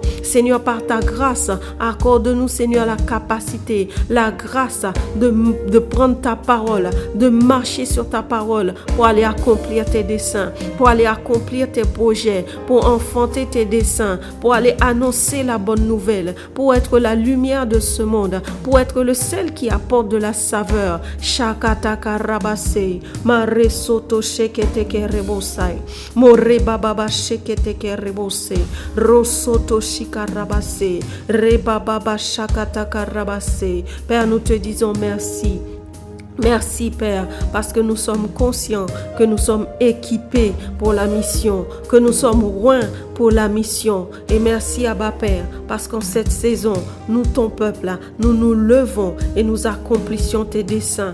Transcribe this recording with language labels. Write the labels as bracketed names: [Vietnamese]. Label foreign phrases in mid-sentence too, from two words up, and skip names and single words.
[French] Seigneur, par ta grâce, accorde-nous, Seigneur, la capacité, la grâce de prendre ta parole, de marcher sur ta parole pour aller accomplir tes desseins, pour aller accomplir tes projets, pour enfanter tes desseins, pour aller annoncer la bonne nouvelle, pour être la lumière de ce monde, pour être le sel qui apporte de la saveur. Shakataka rabase, mare soto sheketeke rebosai, more bababa sheketeke rebose, rosoto shikarabase, rebababa shakataka rabase. Père, nous te disons merci. Merci Père, parce que nous sommes conscients que nous sommes équipés pour la mission, que nous sommes loin pour la mission. Et merci Abba Père, parce qu'en cette saison, nous, ton peuple, nous nous levons et nous accomplissions tes desseins.